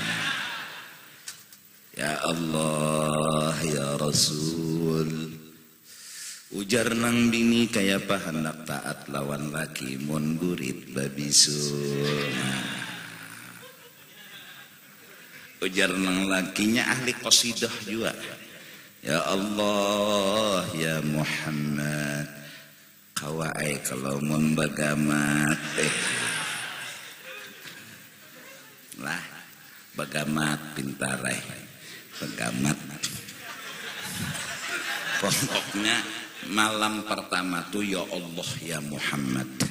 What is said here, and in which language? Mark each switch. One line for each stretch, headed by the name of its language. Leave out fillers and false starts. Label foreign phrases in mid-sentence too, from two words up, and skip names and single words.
Arabic: يا الله يا رسول
Banjar: ujar nang bini kaya pa hendak taat lawan laki mun burit babisun. Ujar nang lakinya ahli qasidah juga.
Arabic: يا الله يا محمد
Banjar: kawai kalau mun bagamat lah bagamat pintarai pegamat. Pokoknya malam pertama tuh
Arabic: يا الله يا محمد.